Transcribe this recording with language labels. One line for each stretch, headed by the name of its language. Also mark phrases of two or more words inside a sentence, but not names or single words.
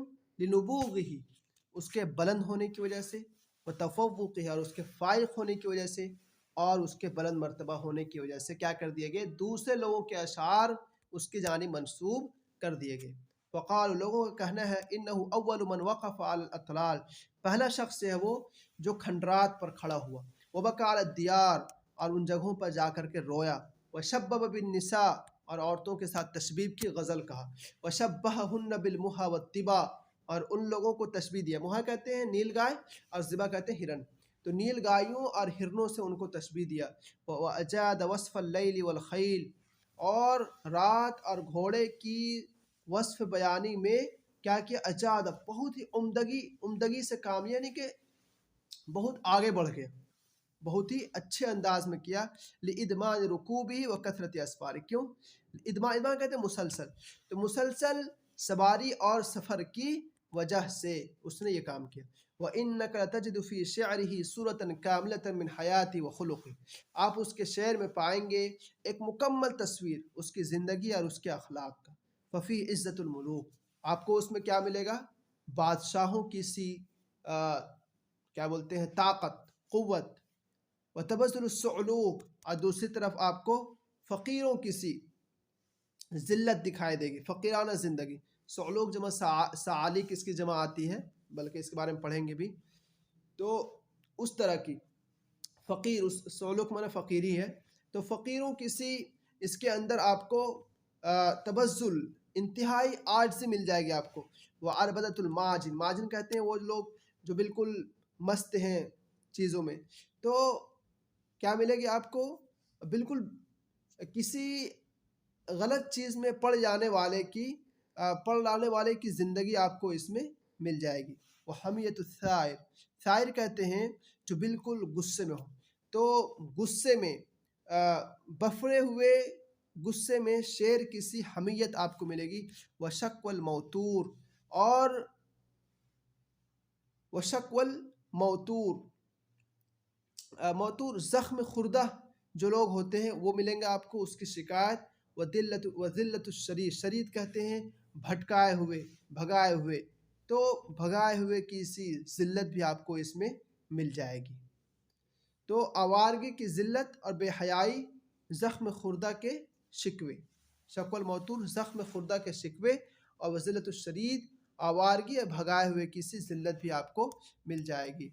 Urdu: لنبوغہ، اس کے بلند ہونے کی وجہ سے، وتفوقہ، اور اس کے فائق ہونے کی وجہ سے، اور اس کے بلند مرتبہ ہونے کی وجہ سے کیا کر دیے گئے، دوسرے لوگوں کے اشعار اس کی جانب منسوب کر دیے گئے. وقال، لوگوں کا کہنا ہے،
Arabic: انہ اول من وقف علی الاطلال،
Urdu: پہلا شخص ہے وہ جو کھنڈرات پر کھڑا ہوا.
Arabic: وبکى علی الدیار،
Urdu: اور ان جگہوں پر جا کر کے رویا.
Arabic: وشبب بالنساء،
Urdu: اور عورتوں کے ساتھ تشبیب کی غزل کہا.
Arabic: وشبہہن بالمحا والطبا،
Urdu: اور ان لوگوں کو تشبیہ دیا. محا کہتے ہیں نیل گائے اور ذبا کہتے ہیں ہرن، تو نیل گایوں اور ہرنوں سے ان کو تشبیہ دیا.
Arabic: وأجاد وصف اللیل والخیل،
Urdu: اور رات اور گھوڑے کی وصف بیانی میں کیا اجاد، بہت ہی عمدگی سے کام، یعنی کہ بہت آگے بڑھ گیا، بہت ہی اچھے انداز میں کیا.
Arabic: لإدمان رکوبہ وکثرت اسفار، کیوں؟
Urdu: ادمان کہتے ہیں مسلسل، تو مسلسل سواری اور سفر کی وجہ سے اس نے یہ کام کیا.
Arabic: وَإِنَّكَ لَتَجِدُ فِي شِعْرِهِ صُورَةً كَامِلَةً مِنْ حَيَاتِهِ وَخُلُقِهِ،
Urdu: آپ اس کے شعر میں پائیں گے ایک مکمل تصویر اس کی زندگی اور اس کے اخلاق کا.
Arabic: ففی عزت الملوک،
Urdu: آپ کو اس میں کیا ملے گا، بادشاہوں کی سی کیا بولتے ہیں طاقت، قوت.
Arabic: وتبذل الصعلوک،
Urdu: اور دوسری طرف آپ کو فقیروں کی سی ذلت دکھائی دے گی، فقیرانہ زندگی.
Arabic: صعلوک جمع سعالک،
Urdu: اس کی جمع آتی ہے، بلکہ اس کے بارے میں پڑھیں گے بھی. تو اس طرح کی فقیر، اس صعلوک معنی فقیری ہے، تو فقیروں کی سی اس کے اندر آپ کو تبذل، انتہائی عاجزی مل جائے گی آپ کو.
Arabic: وعربدۃ الماجن،
Urdu: ماجن کہتے ہیں وہ لوگ جو بالکل مست ہیں چیزوں میں، تو کیا ملے گی آپ کو، بالکل کسی غلط چیز میں پڑ جانے والے کی زندگی آپ کو اس میں مل جائے گی. وہ
Arabic: حمیت الثائر،
Urdu: ثائر کہتے ہیں جو بالکل غصے میں ہو، تو غصے میں بفرے ہوئے غصے میں شیر کی سی حمیت آپ کو ملے گی.
Arabic: وشک والموتور،
Urdu: اور
Arabic: وشک والموتور،
Urdu: موتور زخم خوردہ جو لوگ ہوتے ہیں وہ ملیں گے آپ کو، اس کی شکایت.
Arabic: وذلت الشرید،
Urdu: شرید کہتے ہیں بھٹکائے ہوئے، بھگائے ہوئے، تو بھگائے ہوئے کی سی ذلت بھی آپ کو اس میں مل جائے گی. تو آوارگی کی ذلت اور بے حیائی زخم خوردہ کے شکوے،
Arabic: شک الموتور
Urdu: زخم خوردہ کے شکوے، اور
Arabic: وذلت الشرید
Urdu: آوارگی اور بھگائے ہوئے کی سی ذلت بھی آپ کو مل جائے گی.